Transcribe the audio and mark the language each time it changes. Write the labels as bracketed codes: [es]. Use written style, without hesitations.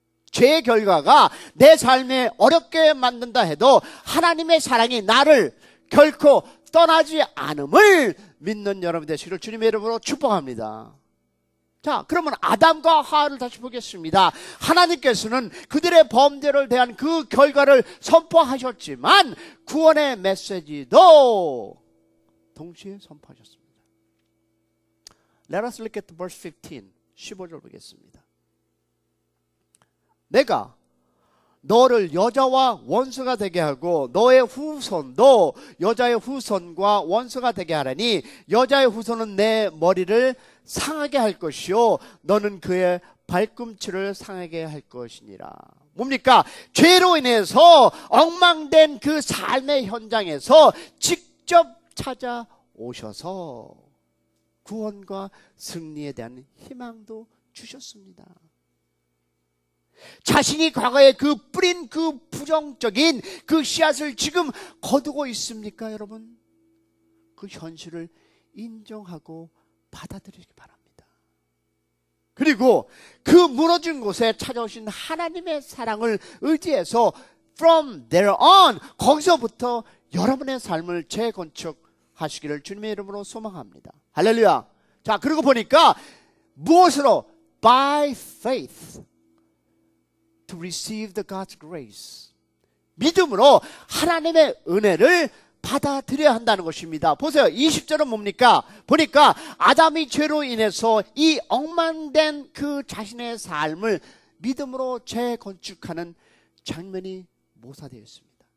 [ko] 죄의 결과가 내 삶에 어렵게 만든다 해도 하나님의 사랑이 나를 결코 떠나지 않음을 믿는 여러분 되시기를 주님의 이름으로 축복합니다. 자, 그러면 아담과 하와를 다시 보겠습니다. 하나님께서는 그들의 범죄를 대한 그 결과를 선포하셨지만 구원의 메시지도 동시에 선포하셨습니다. [en] Let us look at verse 15, [ko] 15절 보겠습니다. 내가 너를 여자와 원수가 되게 하고 너의 후손도 여자의 후손과 원수가 되게 하라니 여자의 후손은 내 머리를 상하게 할 것이요 너는 그의 발꿈치를 상하게 할 것이니라. 뭡니까? 죄로 인해서 엉망된 그 삶의 현장에서 직접 찾아오셔서 구원과 승리에 대한 희망도 주셨습니다. 자신이 과거에 그 뿌린 그 부정적인 그 씨앗을 지금 거두고 있습니까, 여러분? 그 현실을 인정하고 받아들이기 바랍니다. 그리고 그 무너진 곳에 찾아오신 하나님의 사랑을 의지해서 [en] from there on, [ko] 거기서부터 여러분의 삶을 재건축하시기를 주님의 이름으로 소망합니다. 할렐루야. 자, 그리고 보니까 무엇으로? [en] By faith. To receive the God's grace. [ko] 믿음으로 하나님의 은혜를 받아들여야 한다는 것입니다. 보세요. 20절은 뭡니까? 보니까 아담이 죄로 인해서 이 엉망된 그 자신의 삶을 믿음으로 재건축하는 장면이 모사되어 있습니다.